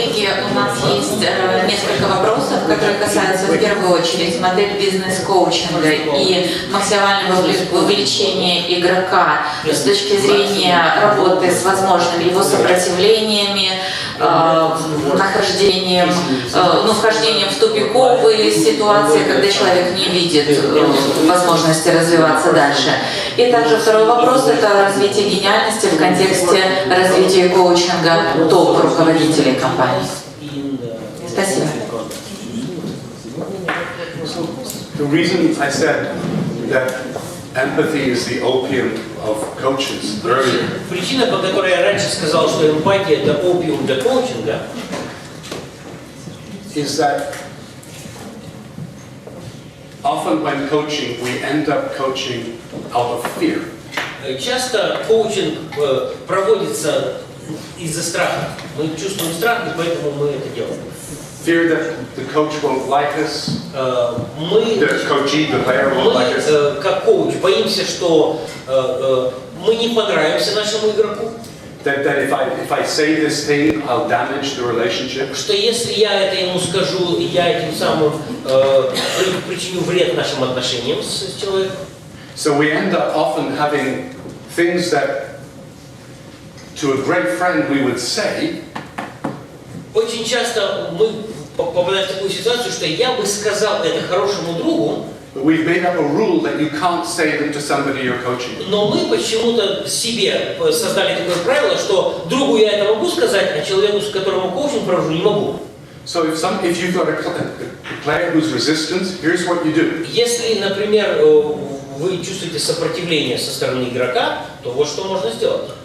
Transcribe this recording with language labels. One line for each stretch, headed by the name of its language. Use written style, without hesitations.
Russian: коллеги, у нас есть несколько вопросов, которые касаются в первую очередь модели бизнес-коучинга и максимального вовлечения игрока с точки зрения работы с возможными его сопротивлениями, вхождением в тупиковые ситуации, когда человек не видит возможности развиваться дальше. И также второй вопрос – это развитие гениальности в контексте развития коучинга топ-руководителей компании. Спасибо.
English: The reason I said that empathy is the opium of coaches earlier.
Russian: Причина, по которой я раньше сказал, что эмпатия – это опиум для коучинга,
English: is that often when coaching, we end up coaching out of fear.
Russian: часто коучинг проводится из-за страха. Мы чувствуем страх, и поэтому мы это делаем.
English: Fear that the coach won't like us, the coachee, the player won't like us.
Russian: Мы, как коуч, боимся, что мы не понравимся нашему игроку.
English: That if I say this thing, I'll damage the relationship.
Russian: Что если я это ему скажу, я этим самым причиню вред нашим отношениям с человеком.
English: So we end up often having things that to a great friend we would say.
Russian: Очень часто мы попадаем в такую ситуацию, что я бы сказал это хорошему другу,
English: But we've made up a rule that you can't say them to somebody you're coaching.
Russian: но мы почему-то себе создали такое правило, что другу я это могу сказать, а человеку, с которым коучинг провожу, не могу.
English: So if you've got a player who's resistant, here's what you do.
Russian: Если, например, вы чувствуете сопротивление со стороны игрока, то вот что можно сделать.